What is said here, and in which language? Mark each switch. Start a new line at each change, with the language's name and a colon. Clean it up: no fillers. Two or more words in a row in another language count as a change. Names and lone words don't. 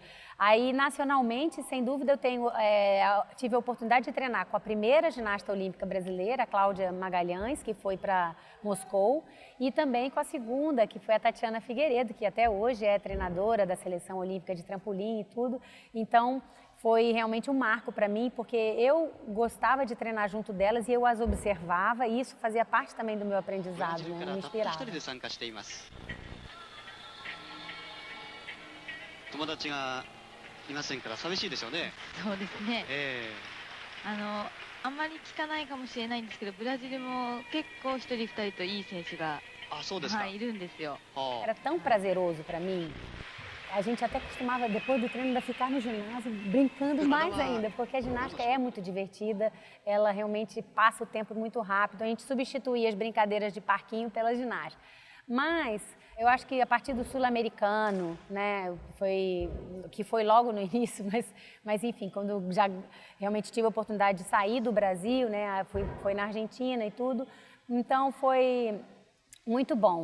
Portuguese: Aí, nacionalmente, sem dúvida, tive a oportunidade de treinar com a primeira ginasta olímpica brasileira, a Cláudia Magalhães, que foi para Moscou, e também com a segunda, que foi a Tatiana Figueiredo, que até hoje é treinadora da seleção olímpica de trampolim e tudo. Então, foi realmente um marco para mim, porque eu gostava de treinar junto delas e eu as observava, e isso fazia parte também do meu aprendizado, né? Me inspirava.
Japanese: いませんから寂しいでしょうね。そうですね。あんまり聞かないかもしれないんですけど、ブラジルも結構一人二人といい選手がいるんですよ。
Portuguese: Era tão prazeroso para mim. A gente até costumava, depois do treino, ainda ficar no ginásio brincando mais ainda, porque a ginástica é muito divertida, ela realmente passa o tempo muito rápido. A gente substituía as brincadeiras de parquinho pela ginástica. Mas eu acho que a partir do sul-americano, né, que foi logo no início, mas enfim, quando eu já realmente tive a oportunidade de sair do Brasil, né, foi na Argentina e tudo, então foi muito bom.